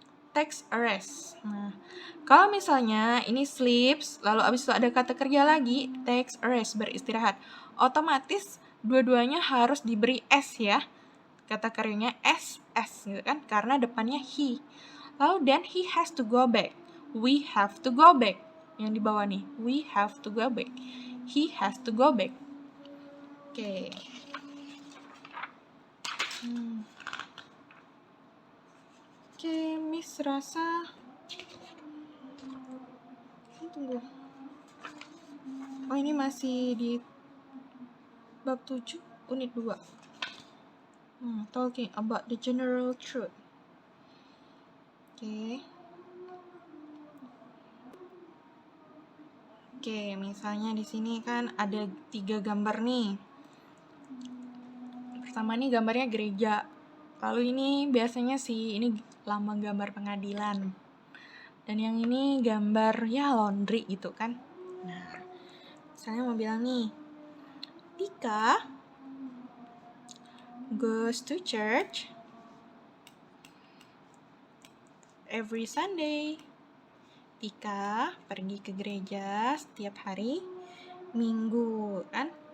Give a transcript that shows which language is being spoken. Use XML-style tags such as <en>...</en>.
<id>Takes a rest. Nah, kalau misalnya ini sleeps, lalu abis itu ada kata kerja lagi, takes a rest, beristirahat. Otomatis dua-duanya harus diberi S ya. Kata kerjanya S gitu kan, karena depannya he.</id> <en>Lalu then he has to go back. We have to go back.</en> <id>Yang di bawah nih, we have to go back.</id> <en>He has to go back. Oke.</en> <id>Oke, Miss rasa tunggu. Oh, ini masih di bab 7, unit 2.</id> <en>Talking about the general truth.</en> <id>Oke, misalnya di sini kan ada 3 gambar nih. Pertama nih gambarnya gereja. Lalu ini biasanya ini lambang gambar pengadilan. Dan yang ini gambar ya laundry gitu kan. Nah, misalnya mau bilang nih, Tika goes to church every Sunday. Tika pergi ke gereja setiap hari Minggu kan.</id>